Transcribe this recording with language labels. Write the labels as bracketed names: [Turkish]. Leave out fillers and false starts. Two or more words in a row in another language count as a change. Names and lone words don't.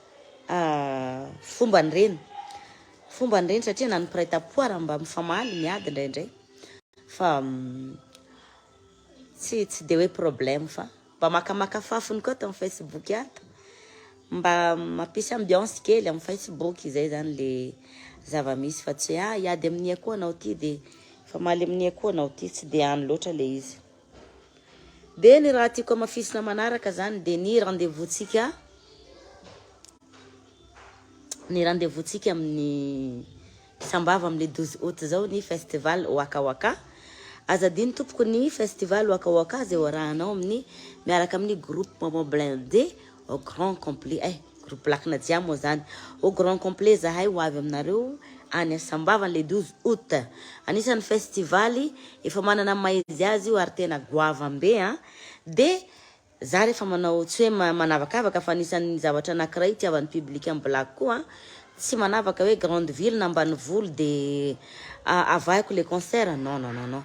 [Malagasy] fomba ny reny satria na ny mpiray-po raha mba mifamaly miady ndraindray fa tsy de hoe problème fa mba makamaka fafony koa ato amin'ny Facebook ato mba mampisy ambiance kely amin'ny Facebook zay zany le zava-misy fa tsy iady amin'ny akoha anao ty de famaly amin'ny akoha anao ty tsy de any loatra le izy. De ny raha tiako amafisina manaraka zany de ny rendez-vous-tsika amin'ny Sambava amin'ny 12 août zao ny festival Waka Waka. Azadino tompoko ny festival Waka Waka zay orahanao amin'ny miaraka amin'ny groupe Maman Blindé [French] au grand complet. [Malagasy] Groupe lakina jiaby moa zany [French] au grand complet [Malagasy] zahay ho avy aminareo any Sambava [French] le 12 août. [Malagasy] Anisan'ny festivaly efa manana maizy azy io ary tena goavambe de za rehefa manao tsy hoe manavakavaka fa anisan'ny zavatra anankiray itiavan'ny public amin'ny blague koa tsy manavaka hoe [French] grande ville [Malagasy] na ambanivolo de avahiko le concert, non.